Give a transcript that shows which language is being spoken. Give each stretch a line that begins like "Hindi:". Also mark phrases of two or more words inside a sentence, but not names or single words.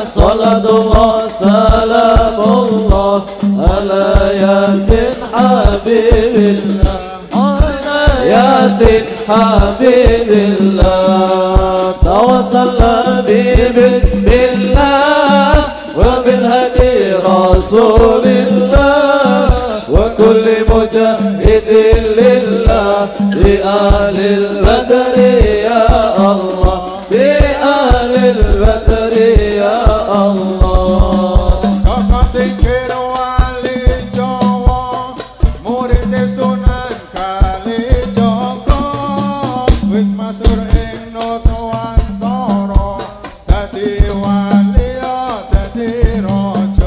Arabic: صلاة الله سلام الله على يس حبيب الله. على يس حبيب الله. توسلنا ببسم الله وبالهادي رسول الله. وكل مجاهد لله بآل البدر يا الله بآل البدر يا الله.
Javanese: Saka tingkir wali Jawa murid Sunan Kalijaga wis masyhur ing Nuswantara dadi wali dadi raja.